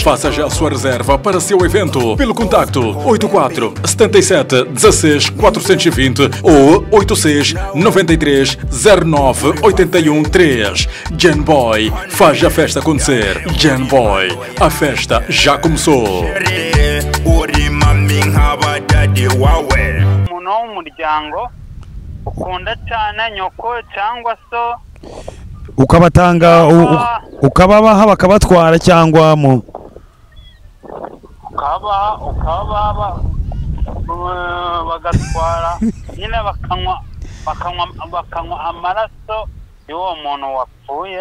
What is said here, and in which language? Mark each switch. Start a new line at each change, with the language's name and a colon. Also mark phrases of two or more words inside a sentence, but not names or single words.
Portuguese: Faça já a sua reserva para seu evento pelo contacto 84 77 16 420 ou 86 93 09 81 3. Genboy faz a festa acontecer. Genboy, a festa já começou.
Kinyarwanda: Umuntu w'umuryango ukunda cyane nyoko cyangwa so ukabatanga ukababaha bakabatwara cyangwa mu bagatwara nyine bakanywa amaraso y'uwo muntu wapfuye.